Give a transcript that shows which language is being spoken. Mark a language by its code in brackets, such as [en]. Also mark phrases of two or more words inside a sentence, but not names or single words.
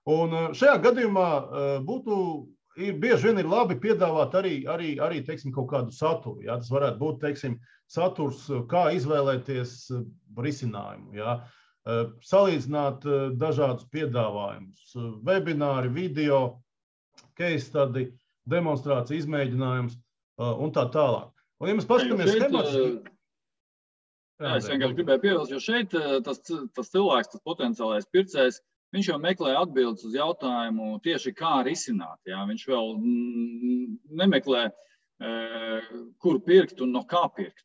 [lv] Un šajā gadījumā bieži vien ir labi piedāvāt arī teiksim, kaut kādu saturu. Ja? Tas varētu būt, teiksim, saturs, kā izvēlēties risinājumu. Ja? Salīdzināt dažādus piedāvājumus, webināri, video, [en] case study, [lv] demonstrācija, izmēģinājums un tā tālāk. Un, ja mēs paskatāmies schematiski... Jā, es vienkārši gribēju piebilst, jo šeit tas cilvēks, tas potenciālais pircējs, viņš jau meklē atbildes uz jautājumu tieši kā risināt. Jā. Viņš vēl nemeklē, kur pirkt un no kā pirkt.